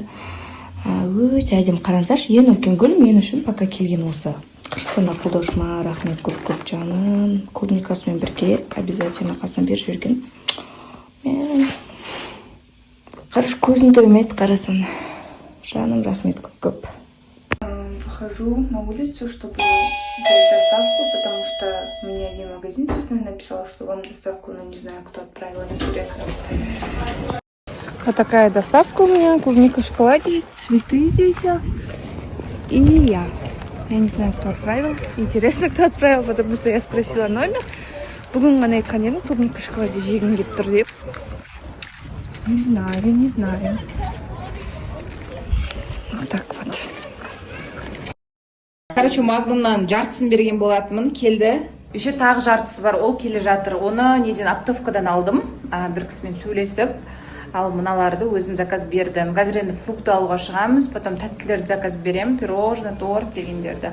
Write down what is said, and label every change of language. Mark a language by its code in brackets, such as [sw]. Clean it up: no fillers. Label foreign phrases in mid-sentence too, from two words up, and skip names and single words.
[kk] Өте әдемі, қараңыздаршы, ең үлкен гүл мен үшін пока келген осы. Қырғызстаннан қолдаушыма рахмет көп жаным. Клубникасымен бірге обязательно қасынан беріп жіберген. Қараш, көзім тоймайды, қарасын. Жаным, рахмет көп. [ru] Выхожу на улицу, чтобы взять доставку, потому что мне один магазин цветной написал, что вам доставку, но не знаю, кто отправил, интересно. Вот такая доставка у меня, клубника в шоколаде, цветы здесь. И я не знаю, кто отправил. Интересно, кто отправил, потому что я спросила номер. [kk] Бүгін ғана айтқан едім, [ru] клубника в шоколаде [kk] жегім келіп тұр деп. [ru] Не знаю. Вот так вот. [kk] Короче, Магнумнан жартысын берген болатынмын, келді. Еще тағы жартысы бар, ол келе жатыр. Оны неден оптовкадан алдым. Бір кісімен сөйлесіп, ал мыналарды өзім заказ бердім. Қазір енді фрукты алуға шығамыз, потом тәттілерді заказ берем, пирожный, торт дегендерді.